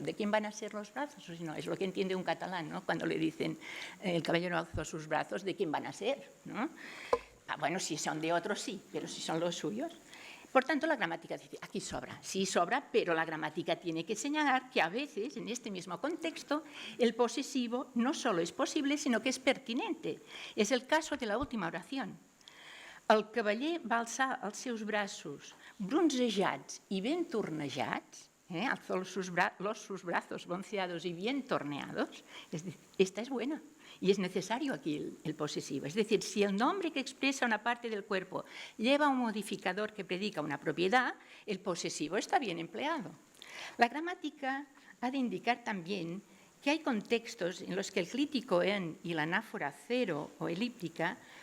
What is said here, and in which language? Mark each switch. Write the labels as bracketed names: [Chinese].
[Spanish] ¿De quién van a ser los brazos? No, es lo que entiende un catalán, ¿no? Cuando le dicen el caballero alzó sus brazos, ¿de quién van a ser? ¿No? Bueno, si son de otros sí, pero si son los suyos. Por tanto, la gramática dice, aquí sobra, sí sobra, pero la gramática tiene que señalar que a veces, en este mismo contexto, el posesivo no solo es posible, sino que es pertinente. És el caso de la última oración. [Catalan] El cavaller va alçar els seus braços bronzejats i ben tornejats, [Spanish] alzó sus brazos bronceados y bien torneados. Esta es buena. Y es necesario aquí el posesivo. Es decir, si el nombre que expresa una parte del cuerpo lleva un modificador que predica una propiedad, el posesivo está bien empleado. La gramática ha de indicar también que hay contextos en los que el clítico en y la anáfora cero o elíptica